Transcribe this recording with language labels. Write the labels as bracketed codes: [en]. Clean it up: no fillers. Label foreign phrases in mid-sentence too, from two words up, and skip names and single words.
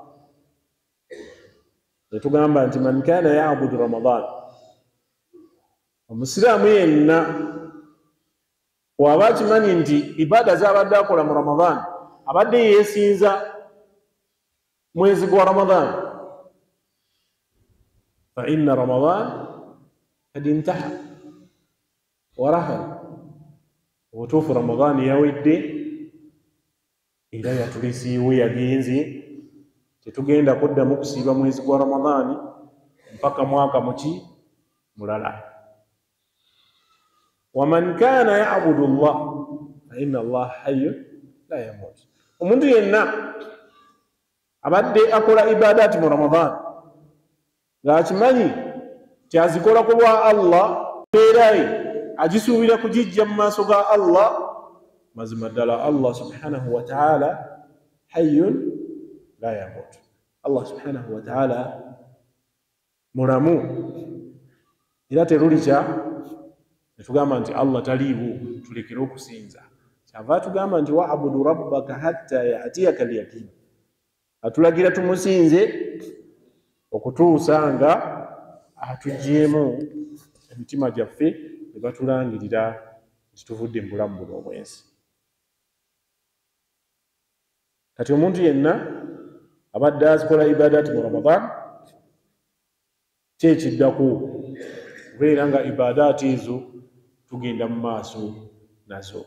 [lg] ne tugamba nti [ar] من كان يعبد رمضان, [lg] omusiraamu yenna bw'aba akimanyi nti ibaada z'abadde akola mu Ramadan abadde yeesinza mwezi gwa Ramadan, [ar] فإن رمضان قد انتهى ورحل, [lg] obutuufu Ramadan yawedde era yatulisiiwe, yagenze, tetugenda kuddamu kusiiba mwezi gwa Ramadan mpaka mwaka muki mulala. [ar] ومن كان يعبد الله فإن الله حي لا يموت, [lg] omuntu yenna abadde akola ibadati mu Ramadan ng'akimanyi ti azikola ku lwa Allah, beeraye agisuubira kugijja mu maaso ga Allah, mazima ddala Allah [ar] سبحانه وتعالى حي لا يموت, [lg] Allah [ar] سبحانه وتعالى [lg] mulamu era terulikya netugamba nti Allah taliiwo tulekere okusinza. Kyava tugamba nti [ar] واعبد ربك حتى يأتيك اليقين, [lg] atulagira tumusinze okutuusa nga atuggyemu emitima gyaffe ne batulangirira nti tuvudde mu bulamu buno obwensi. Kati omuntu yenna abadde azikola ibadati mu Ramadan, kyekiddaku kubeera nga ibadati ezo tugenda mu maaso nazo.